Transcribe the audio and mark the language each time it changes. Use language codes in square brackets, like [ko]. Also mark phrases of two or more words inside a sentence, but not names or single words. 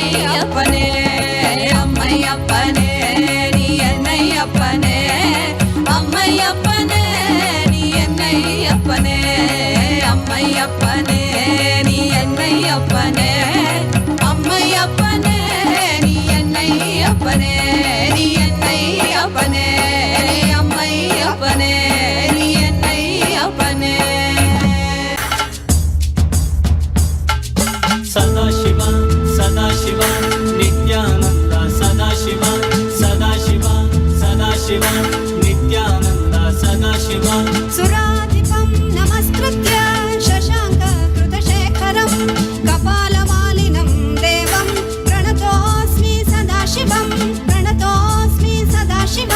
[ta] அப்பனே அம்மையப்பனே நீ என்னை அப்பனே அம்மையப்பனே நீ என்னை அப்பனே அம்மையப்பனே நீ என்னை அப்பனே அம்மையப்பனே நீ என்னை அப்பனே நீ என்னை அப்பனே அம்மையப்பனே நீ என்னை அப்பனே [sa] Sadashiva, Sadashiva, Nithyananda, Sadashiva, Sadashiva, Sadashiva, Nithyananda, Sadashiva. सुराधिपं नमस्कृत्य शशाङ्ककृतशेखरं कपालमालिनं देवं प्रणतोऽस्मि सदाशिवं प्रणतोऽस्मि सदाशिवं